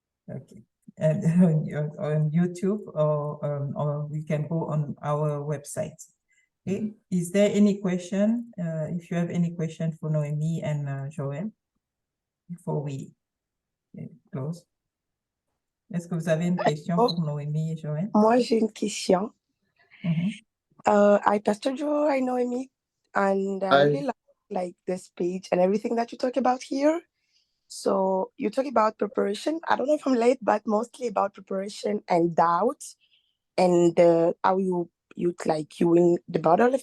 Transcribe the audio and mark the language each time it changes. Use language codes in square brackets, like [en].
[en] Okay. And on YouTube, or we can go on our website. Okay. Is there any question? If you have any question for Noémie and Joël, before we close. [fr] Est-ce que vous avez une question pour Noémie et Joël? Moi, j'ai une question. Hi, Pastor Joe. Hi, Noémie. [en] And I really like this page and everything that you talk about here. So you talk about preparation. I don't know if I'm late, but mostly about preparation and doubt, and how you win the battle.